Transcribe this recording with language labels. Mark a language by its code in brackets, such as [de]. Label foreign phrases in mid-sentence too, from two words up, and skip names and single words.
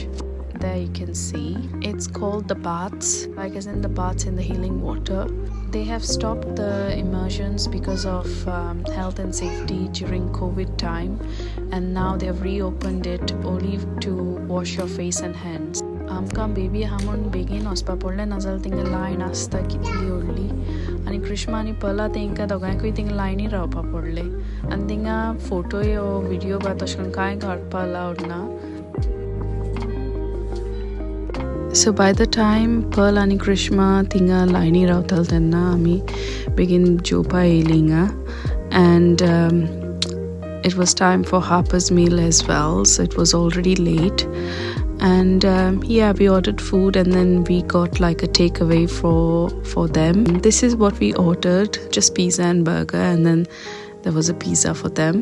[en] There you can see it's called the baths, like as in the baths in the healing water. They have stopped the immersions because of health and safety during COVID time, and now they have reopened it only to wash your face and hands. [kok] Amka baby hamon begin ospa porle nazal tinga line asta kitli orli आनी कृष्णा आनी पला तेंका दोगांयकूय थिंगा लायनी रावपा पडले आनी थिंगा फोटोय ओ व्हिडिओ बा तशें करून कांय काडपा अलावड ना. [en] So by the time Pearl and Krishna [kok] tinga laini raवताल तेन्ना आमी बेगीन जेवपा येयलीं हिंगा [en] and it was time for Harper's meal as well, so it was already late and yeah, we ordered food and then we got like a takeaway for them. This is what we ordered, just pizza and burger, and then there was a pizza for them.